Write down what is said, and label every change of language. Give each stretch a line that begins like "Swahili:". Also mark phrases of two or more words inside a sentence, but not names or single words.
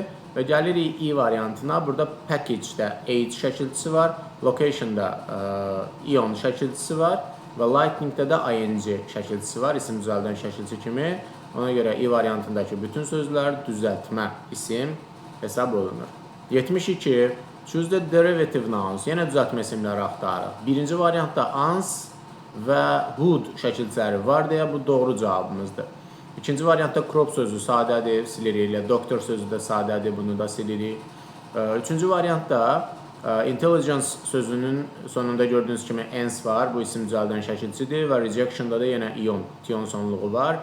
Azerbaijani: Və gəlirik E variantına, burada package-də H şəkilçisi var, location-da ion şəkilçisi var və lightning-də də ing şəkilçisi var, isim düzəldən şəkilçi kimi. Ona görə E variantındakı bütün sözlər düzəltmə isim hesab olunur. 72.
English: Choose the derivative nouns,
Azerbaijani: yenə düzəltmə isimləri axtarırıq. Birinci variantda ans və would şəkilçiləri var deyə bu doğru cavabımızdır. İkinci variantda crop sözü sadədir, silirik. Doktor sözü də sadədir, bunu da silirik. Üçüncü variantda intelligence sözünün sonunda gördüyünüz kimi ens var, bu isim düzəldən şəkilçidir və rejection'da da yenə ion, tion sonluğu var.